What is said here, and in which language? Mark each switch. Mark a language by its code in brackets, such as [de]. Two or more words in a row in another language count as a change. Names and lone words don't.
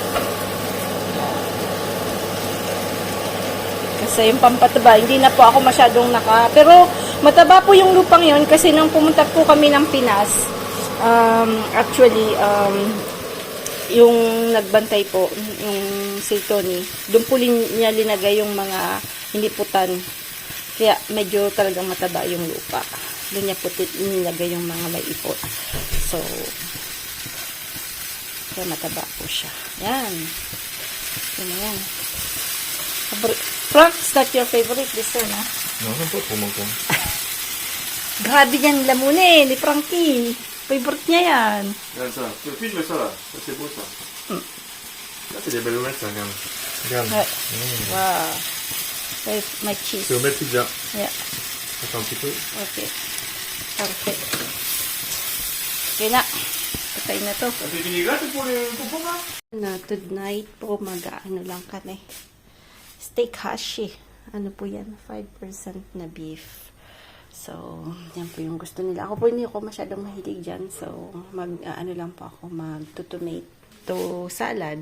[tl] Kasi yung pampataba, hindi na po ako masyadong pero mataba po yung lupang yon kasi nang pumunta po kami ng Pinas, actually, yung nagbantay po, yung si Tony, doon po niya linagay yung mga hiniputan. Kaya medyo talagang mataba yung lupa. Doon niya po nilagay yung mga may ipot. So, kaya mataba po siya. Yan. Yan. [en] Frank, is that your favorite dessert, ha? [fr] Non, j'aime pas trop mon con. [tl] Grabe yan lamunin ni Frankie. Favorite niya yan. [fr] Regarde ça. Tu filmes ça là. Ça c'est beau ça. Là c'est des belles omelettes ça, regarde. Regarde. Ouais. [en] Wow. With my cheese. [fr] C'est omelette pizza. [en] Yeah. [fr] Attends un petit peu. [en] Okay. Perfect. Okay na. [tl] Patay na to. [fr] Ça fait vinaigrette pour le pompon là? [tl] Tonight po mag-ano lang kami. [fr] Steak hashi. [tl] Ano po yan? 5% na beef. So, yan po yung gusto nila. Ako po hindi ako masyadong mahilig dyan. So, ano lang po ako, mag- [en] tomato salad.